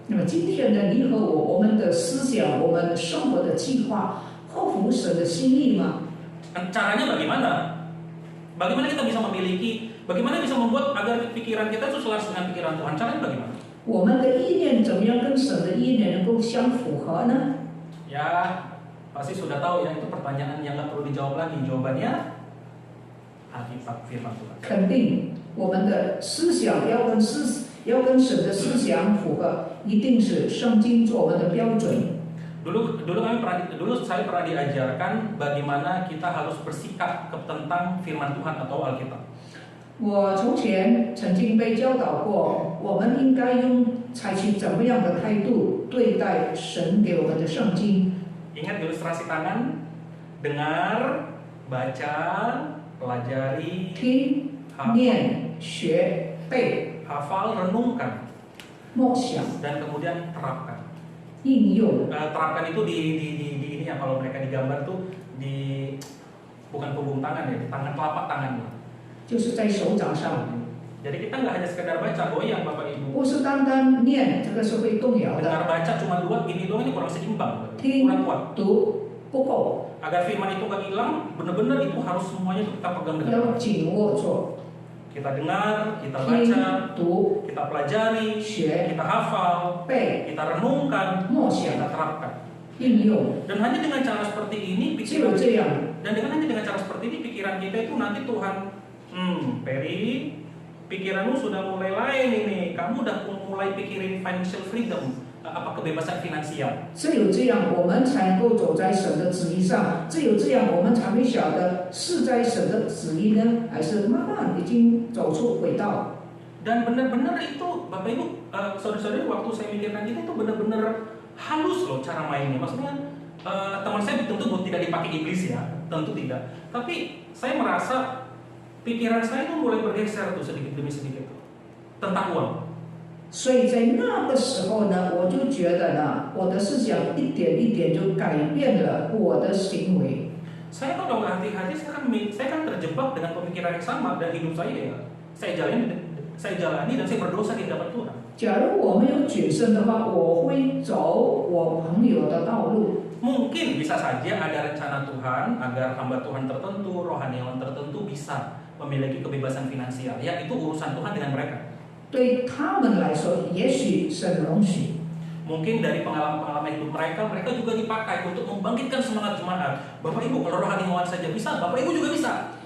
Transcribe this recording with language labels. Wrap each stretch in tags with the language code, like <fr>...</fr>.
<zh>那么今天的你和我们的思想、我们生活的计划合乎神的心意吗？</zh> <id>Caranya bagaimana? Bagaimana kita bisa memiliki, bagaimana bisa membuat agar pikiran kita itu selaras dengan pikiran Tuhan? Caranya bagaimana?</id> <zh>我们的意念怎么样跟神的意念能够相符合呢？</zh> <id>Ya, pasti sudah tahu ya, itu pertanyaan yang nggak perlu dijawab lagi. Jawabannya Alkitab, firman Tuhan.</id> <zh>肯定我们的思想要跟神的思想符合，一定是圣经做我们的标准。</zh> <id>Dulu saya pernah diajarkan bagaimana kita harus bersikap tentang firman Tuhan atau Alkitab.</id> <zh>我从前曾经被教导过，我们应该采取怎么样的态度对待神给我们的圣经。</zh> <id>Ingat ilustrasi tangan, dengar, baca, pelajari,</id> <zh>听、念、学、背、</zh> <id>hafal, renungkan,</id> <zh>默想、</zh> <id>dan kemudian terapkan.</id> <zh>应用。</zh> <id>Terapkan itu di ini ya, kalau mereka digambar tuh di bukan punggung tangan ya, di tangan telapak tangan.</id> <zh>就是在手掌上，</zh> <id>Jadi kita nggak hanya sekedar baca goyang Bapak Ibu.</id> <zh>不是单单念，这个是会动摇的。</zh> <id>Dengar baca cuma 2, ini doang ini kurang seimbang,</id> <zh>听</zh> <id>kurang kuat.</id> <zh>读不够，</zh> <id>Agar firman itu nggak hilang, benar-benar itu harus semuanya kita pegang dengan</id> <zh>要</zh> <id>baik.</id> <zh>紧握住。</zh> <id>Kita dengar, kita</id> <zh>听</zh> <id>baca,</id> <zh>读</zh> <id>kita pelajari,</id> <zh>学</zh> <id>kita hafal,</id> <zh>背</zh> <id>kita renungkan,</id> <zh>默想</zh> <id>kita terapkan.</id> <zh>应用，</zh> <id>Dan hanya dengan cara seperti ini</id> <zh>只有这样，</zh> <id>dan hanya dengan cara seperti ini pikiran kita itu nanti Tuhan, Peri, pikiranmu sudah mulai lain ini. Kamu udah mulai pikirin financial freedom. kebebasan finansial.</id> <zh>只有这样，我们才能够走在神的旨意上。只有这样，我们才会晓得是在神的旨意呢，还是慢慢已经走出轨道。</zh> <id>Dan benar-benar itu, Bapak Ibu, saudara-saudari, waktu saya mikirkan itu benar-benar halus loh cara mainnya. Maksudnya teman saya tentu tidak dipakai iblis ya, tentu tidak. Tapi saya merasa pikiran saya itu mulai bergeser tuh sedikit demi sedikit tuh, tentang uang.</id> <zh>所以在那个时候呢，我就觉得呢，我的思想一点一点就改变了我的行为。</zh> <id>Saya kalau nggak hati-hati, saya kan terjebak dengan pemikiran yang sama dan hidup saya ya, saya jalani dan saya berdosa di hadapan Tuhan.</id> <zh>假如我没有谨慎的话，我会走我朋友的道路。</zh> <id>Mungkin bisa saja ada rencana Tuhan agar hamba Tuhan tertentu, rohaniawan tertentu bisa memiliki kebebasan finansial. Ya, itu urusan Tuhan dengan mereka.</id> <zh>对他们来说，也许神容许。</zh> <id>Mungkin dari pengalaman hidup mereka juga dipakai untuk membangkitkan semangat jemaat. Bapak Ibu, kalau rohaniawan saja bisa, Bapak Ibu juga bisa.</id>